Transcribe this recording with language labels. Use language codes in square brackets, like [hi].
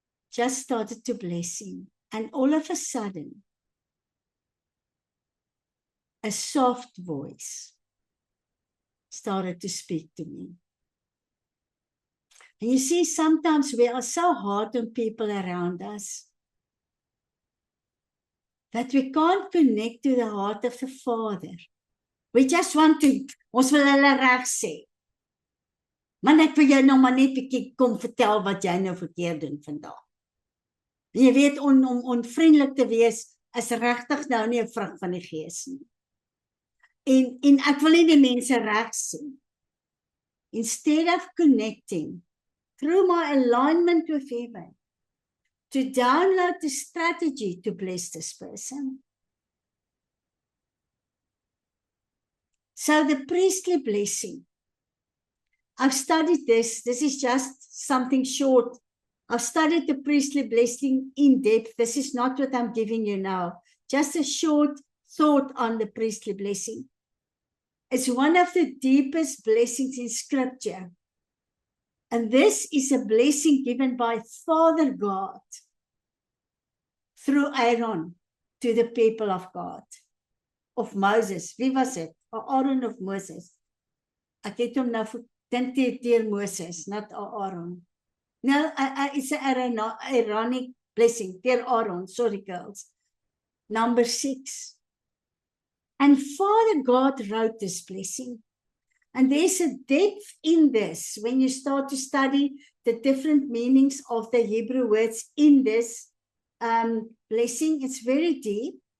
[en] Just started to bless him. And all of a sudden, a soft voice started to speak to me. And you see, sometimes we are so hard on people around us that we can't connect to the heart of the Father. We just want to, [af] ons wil hulle reg sê. Maar ek wil jou nou maar net 'n bietjie kom vertel wat jy nou verkeerd doen vandag. Jy weet, om onvriendelik te wees is regtig nou nie 'n vrug van die Gees nie. En ek wil nie die mense reg sien. [en] Instead of connecting through my alignment with heaven, to download the strategy to bless this person. So the priestly blessing, I've studied this. This is just something short. I've studied the priestly blessing in depth. This is not what I'm giving you now. Just a short thought on the priestly blessing. It's one of the deepest blessings in Scripture. And this is a blessing given by Father God through Aaron to the people of God. [af] Of Moses. Wie was dit? Aaron of Moses? Ek het hom nou dink deur Moses, [en] not Aaron. No, it's an ironic blessing. [af] Deur Aaron, [en] sorry girls. Number 6. And Father God wrote this blessing. And there's a depth in this when you start to study the different meanings of the Hebrew words in this blessing. It's very deep.